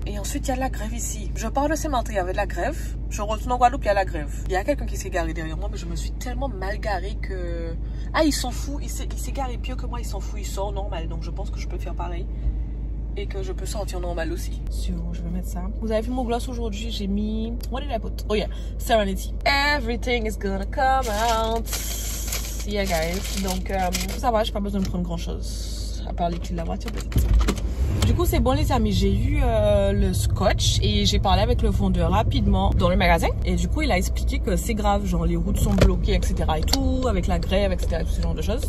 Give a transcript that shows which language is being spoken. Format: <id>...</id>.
<fr>Et ensuite, il y a de la grève ici. Je pars de Saint-Martin, il y avait de la grève. Je retourne en Guadeloupe, il y a la grève. Il y a quelqu'un qui s'est garé derrière moi, mais je me suis tellement mal garée que... Ah, il s'en fout, il s'est garé pire que moi, il s'en fout, il sort normal. Donc, je pense que je peux faire pareil. Et que je peux sortir normal aussi. Sur, je vais mettre ça. Vous avez vu mon gloss aujourd'hui, j'ai mis...</fr> <en>What did I put? Oh yeah, Serenity. Everything is gonna come out. Yeah, guys.</en> <fr>Donc, ça va, j'ai pas besoin de prendre grand-chose. À part les clés de la voiture, peut-être. Du coup, c'est bon les amis, j'ai eu le scotch et j'ai parlé avec le vendeur rapidement dans le magasin. Et du coup, il a expliqué que c'est grave, genre les routes sont bloquées, etc. et tout, avec la grève, etc. tout ce genre de choses.</fr>